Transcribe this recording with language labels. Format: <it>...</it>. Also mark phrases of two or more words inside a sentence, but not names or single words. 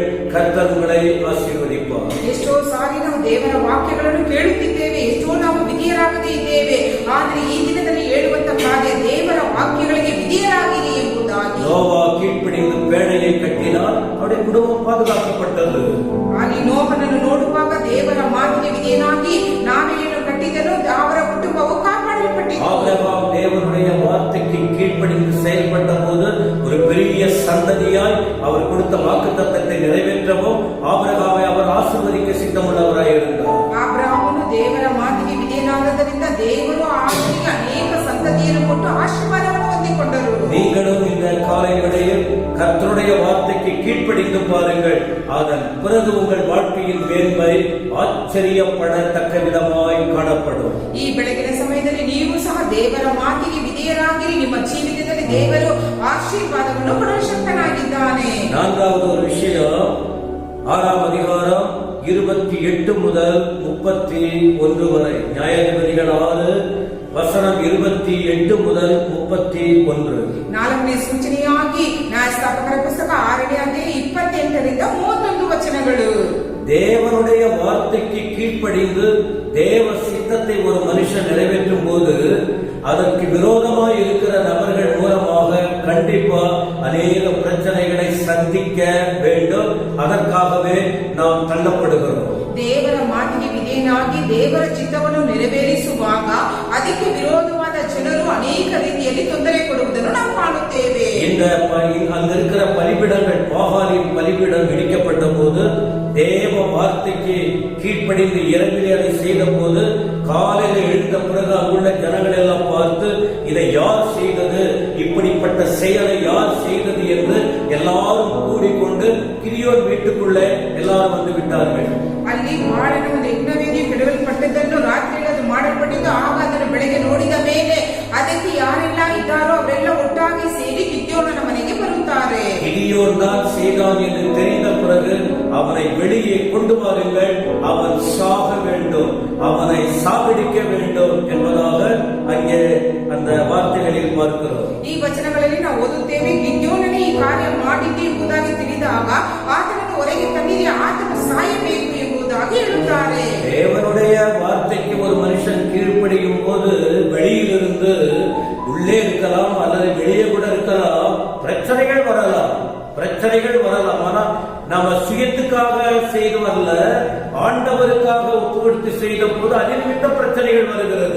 <ta>கர்த்தர் உங்களை ஆசீர்வதிப்பார்.</ta> <kn>ಎಷ್ಟೋ ಸಾರಿ ನಾವು ದೇವರ ವಾಕ್ಯಗಳನ್ನು ಕೇಳುತ್ತಿದ್ದೇವೆ, ಎಷ್ಟೋ ನಾವು ವಿಧೇಯರಾಗದೇ ಇದ್ದೇವೆ. ಆದರೆ ಈ ದಿನದಲ್ಲಿ ಹೇಳುವಂತ ಕಾರ್ಯ ದೇವರ ವಾಕ್ಯಗಳಿಗೆ ವಿಧೇಯರಾಗಿರಿ ಎಂಬುದಾಗಿ.</kn> <ta>நோவா கீழ்ப்படிந்து பேழையை கட்டினால் அவருடைய குடும்பம் பாதுகாக்கப்பட்டது.</ta> <kn>ಅಲ್ಲಿ ನೋಹನನ್ನು ನೋಡುವಾಗ ದೇವರ ಮಾತಿಗೆ ವಿಧೇಯನಾಗಿ ನಾವೇನು ಕಟ್ಟಿದನೋ ಅವರ ಕುಟುಂಬವು ಕಾಪಾಡಲ್ಪಟ್ಟಿತು.</kn> <ta>ஆபிரகாம் தேவனுடைய வார்த்தைக்கு கீழ்ப்படிந்து செயல்பட்ட போது ஒரு பெரிய சந்ததியாய் அவர் கொடுத்த வாக்குத்தத்தத்தை நிறைவேற்றவும் ஆபிரகாமை அவர் ஆசீர்வதிக்க சித்தமுள்ளவராய் இருந்தார்.</ta> <kn>ಅಬ್ರಹಾಮನು ದೇವರ ಮಾತಿಗೆ ವಿಧೇಯನಾದದರಿಂದ ದೇವರು ಆತನಿಗೆ ಅನೇಕ ಸಂತತಿಯನ್ನು ಕೊಟ್ಟು ಆಶೀರ್ವಾದವನ್ನು ಹೊಂದಿಕೊಂಡರು.</kn> <ta>நீங்களும் இந்த காலை வேளையில் கர்த்தருடைய வார்த்தைக்கு கீழ்ப்படிந்து பாருங்கள். அதன் பிறகு உங்கள் வாழ்க்கையின் மேன்மை ஆச்சரியப்படத்தக்க விதமாய் காணப்படும்.</ta> <kn>ಈ ಬೆಳಗಿನ ಸಮಯದಲ್ಲಿ ನೀವು ಸಹ ದೇವರ ಮಾತಿಗೆ ವಿಧೇಯರಾಗಿರಿ. ನಿಮ್ಮ ಜೀವಿತದಲ್ಲಿ ದೇವರು ಆಶೀರ್ವಾದವನ್ನು ಕೊಡಲು ಶಕ್ತನಾಗಿದ್ದಾನೆ.</kn> <ta>நான்காவது ஒரு விஷயம், 6ஆம் அதிகாரம் 28 முதல் 31 வரை. நியாயாதிபதிகள் 6 வசனம் 28 முதல் 31.</ta> <kn>4ನೇ ಸೂಚನೆಯಾಗಿ ನ್ಯಾಯಸ್ಥಾಪಕರ ಪುಸ್ತಕ 6ನೇ ಅಧ್ಯಾಯ 28ರಿಂದ 31 ವಚನಗಳು.</kn> <ta>தேவனுடைய வார்த்தைக்கு கீழ்ப்படிந்து தேவ சித்தத்தை ஒரு மனுஷன் நிறைவேற்றும் போது அதற்கு விரோதமாய் இருக்கிற நபர்கள் மூலமாக கண்டிப்பா அநேக பிரச்சனைகளை சந்திக்க வேண்டும். அதற்காகவே நாம் தள்ளப்படுகிறோம்.</ta> <kn>ದೇವರ ಮಾತಿಗೆ ವಿಧೇಯನಾಗಿ ದೇವರ ಚಿತ್ತವನ್ನು ನೆರವೇರಿಸುವಾಗ ಅದಕ್ಕೆ ವಿರೋಧವಾದ ಜನರು ಅನೇಕ ರೀತಿಯಲ್ಲಿ ತೊಂದರೆ ಕೊಡುವುದನ್ನು ನಾವು ಕಾಣುತ್ತೇವೆ.</kn> <ta>அங்க இருக்கிற பலிபிடங்கள், பாகாலின் பலிபிடம் இடிக்கப்பட்ட போது தேவ வார்த்தைக்கு கீழ்ப்படிந்து இரவிலே அதை செய்த போது காலையில் எழுந்த பிறகு அங்குள்ள ஜனங்கள் எல்லாம் பார்த்து இதை யார் செய்தது, இப்படிப்பட்ட செயலை யார் செய்தது என்று எல்லாரும் கூடிக்கொண்டு கிரியோன் வீட்டுக்குள்ளே எல்லாரும் வந்து விட்டார்கள்.</ta> <kn>ಅಲ್ಲಿ ಮಾಡಿನ ಒಂದು ಯಜ್ಞವೇದಿ ಕೆಡವಲ್ಪಟ್ಟದ್ದನ್ನು ರಾತ್ರಿಯಲ್ಲಿ ಅದು ಮಾಡಲ್ಪಟ್ಟಿದ್ದು. ಆಗ ಅದನ್ನು ಬೆಳಗ್ಗೆ ನೋಡಿದ ಮೇಲೆ ಅದಕ್ಕೆ ಯಾರೆಲ್ಲ ಇದ್ದಾರೋ ಅವರೆಲ್ಲ ಒಟ್ಟಾಗಿ ಸೇರಿ ಗಿದ್ಯೋನನ ಮನೆಗೆ ಬರುತ್ತಾರೆ.</kn> <ta>கிதியோன் தான் செய்தான் என்று தெரிந்த பிறகு அவனை வெளியே கொண்டு வாருங்கள், அவன் சாக வேண்டும், அவனை சாகடிக்க வேண்டும் என்பதாக அங்கே அந்த வார்த்தைகளில் பார்க்கிறோம்.</ta> <kn>ಈ ವಚನಗಳಲ್ಲಿ ನಾವು ಓದುತ್ತೇವೆ, ಗಿದ್ಯೋನನೇ ಈ ಕಾರ್ಯ ಮಾಡಿದ್ದು ಎಂಬುದಾಗಿ ತಿಳಿದಾಗ ಆತನನ್ನು ಹೊರಗೆ ತನ್ನಿರಿ, ಆತನು ಸಾಯಬೇಕು ಎಂಬುದಾಗಿ ಹೇಳುತ್ತಾರೆ.</kn> <ta>தேவனுடைய வார்த்தைக்கு ஒரு மனுஷன் கீழ்ப்படியும் போது வெளியிலிருந்து உள்ளே இருக்கலாம் அல்லது வெளியே கூட இருக்கலாம், பிரச்சனைகள் வரலாம். ஆனா நம்ம சுயத்துக்காக செய்தவல்ல, ஆண்டவருக்காக ஒப்பு கொடுத்து செய்த போது அதில் பிரச்சனைகள் வருகிறது.</ta>